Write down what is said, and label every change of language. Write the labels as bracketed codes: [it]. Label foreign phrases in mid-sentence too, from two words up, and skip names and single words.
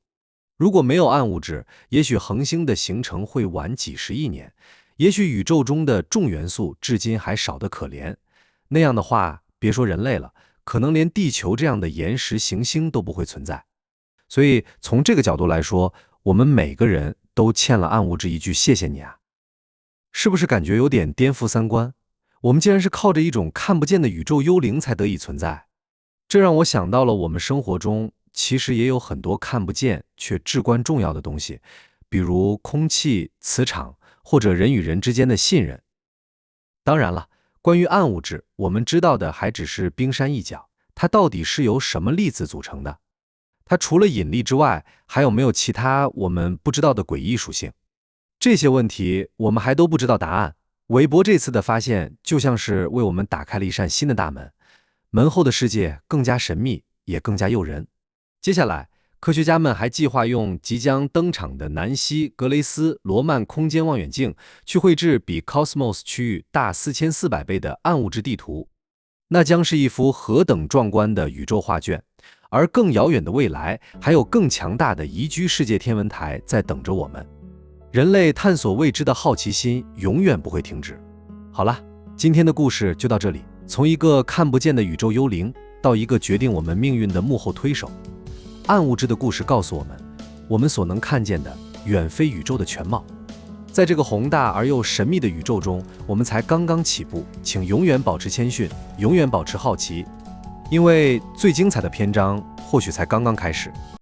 [zh] 如果沒有暗物質，也許恆星的形成會晚幾十億年，也許宇宙中的重元素至今還少得可憐。那樣的話，別說人類了，可能連地球這樣的岩石行星都不會存在。所以從這個角度來說，我們每個人都欠了暗物質一句謝謝你啊。是不是感覺有點顛覆三觀？我們竟然是靠着一種看不見的宇宙幽靈才得以存在。這讓我想到了我們生活中其實也有很多看不見卻至關重要的東西，比如空氣、磁場，或者人與人之間的信任。當然了，關於暗物質，我們知道的還只是冰山一角，它到底是由什麼粒子組成的？它除了引力之外，還有沒有其他我們不知道的詭異屬性？這些問題我們還都不知道答案。韋伯這次的發現就像是為我們打開了一扇新的大門，門後的世界更加神秘，也更加誘人。接下來， 科學家們還計劃用即將登場的南希·格雷斯·羅曼空間望遠鏡去繪制比 Cosmos 区域大4400倍的暗物質地圖，那将是一幅何等壮觀的宇宙畫卷！而更遙遠的未來，還有更強大的宜居世界天文台在等着我們。人類探索未知的好奇心永遠不會停止。好了，今天的故事就到這裡。從一個看不見的宇宙幽靈，到一個決定我們命運的幕後推手，暗物質的故事告訴我們，我們所能看見的遠非宇宙的全貌。在這個宏大而又神秘的宇宙中，我們才剛剛起步，請永遠保持謙遜，永遠保持好奇，因為最精彩的篇章或許才剛剛開始。